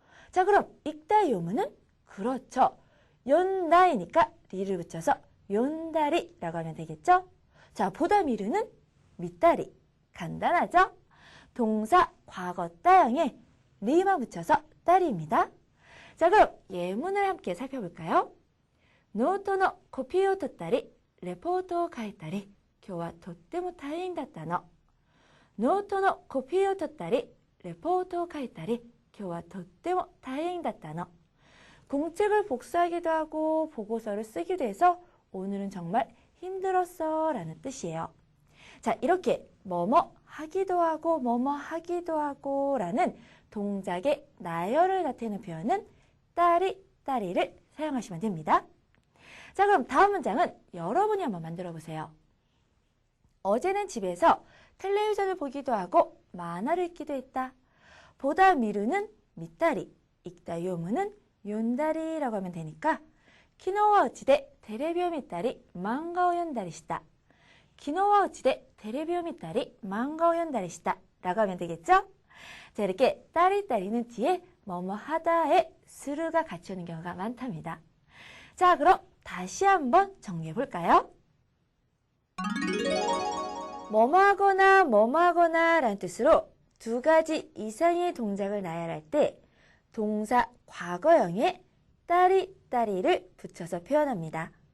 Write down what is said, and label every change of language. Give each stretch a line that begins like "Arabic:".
Korean: 자, 그럼 있다의 요문은? 그렇죠. 연다이니까 리를 붙여서 연다리라고 하면 되겠죠? 자, 보다 미루는 밑다리. 간단하죠? 동사 과거 따형에 리만 붙여서 다리입니다. 자, 그럼 예문을 함께 살펴볼까요?
Japanese: ノートのコピーを取ったり、レポートを書いたり、今日はとっても大変だったの。ノートのコピーを取ったり、レポートを書いたり、今日はとっても大変だったの.
Korean: 공책을 복사하기도 하고 보고서를 쓰기도 해서 오늘은 정말 힘들었어 라는 뜻이에요. 자, 이렇게 뭐뭐 하기도 하고 뭐뭐 하기도 하고 라는 동작의 나열을 나타내는 표현은 따리, 따리를 사용하시면 됩니다. 자, 그럼 다음 문장은 여러분이 한번 만들어 보세요. 어제는 집에서 텔레비전을 보기도 하고 만화를 읽기도 했다. 보다 미루는 밑다리, 읽다 요무는 연다리라고 하면 되니까
Japanese: 昨日はうちでテレビを見たり漫画を読んだりした. 昨日はうちでテレビを見たり漫画を読んだりした
Korean: 라고 하면 되겠죠? 자, 이렇게 따리따리는 뒤에 뭐뭐 하다에 스루가 같이 오는 경우가 많답니다. 자, 그럼 다시 한번 정리해 볼까요? 뭐뭐 하거나 라는 뜻으로 두 가지 이상의 동작을 나열할 때 동사 과거형에 따리, 따리를 붙여서 표현합니다.